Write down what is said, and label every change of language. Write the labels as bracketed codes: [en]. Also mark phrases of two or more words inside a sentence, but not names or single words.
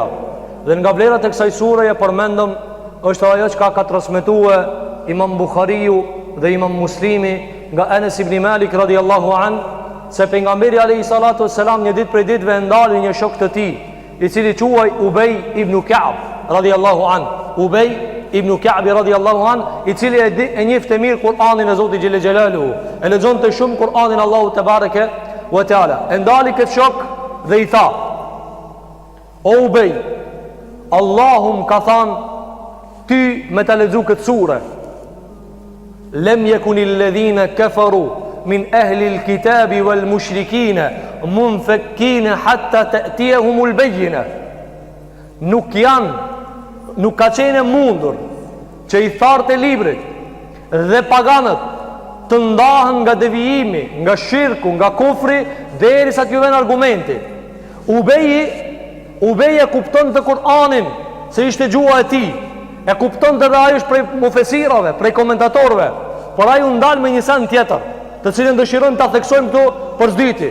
[sq] Dhe nga vlerat e kësaj sureje përmendëm është ajo që ka transmetuar Imam Buhariu dhe Imam Muslimi nga Anas ibn Malik [ar] رضي الله عنه, [sq] se pejgamberi [ar] عليه الصلاة والسلام [sq] një ditë prej ditëve ndali një shok të tij, I cili quaj Ubej ibn Ka'b [ar] رضي الله عنه. [sq] Ubej ibn Ka'b [ar] رضي الله عنه, [sq] I cili e njefte mirë Kur'anin e Zotit [ar] جل جلاله, [sq] e lexonte shumë Kur'anin Allahu [ar] تبارك وتعالى. [sq] E ndali këtë shok dhe I tha: O Ubej, Allahum ka than ty me ta lexu këtë sure: [ar] لم يكن الذين كفروا من أهل الكتاب والمشركين منفكين حتى تأتيهم البينة. [sq] Nuk ka qenë mundur që I thartë e librit dhe paganët të ndahen nga devijimi, nga shirku, nga kufri, derisa t'ju vjen argumenti. Ubej e kupton të Kur'anin se ishte gjuha e tij, e kupton të ai është prej mufesirave, prej komentatorëve, por ai u ndal me një sen tjetër, të cilën dëshirojmë ta theksojmë këtu për s'dyti.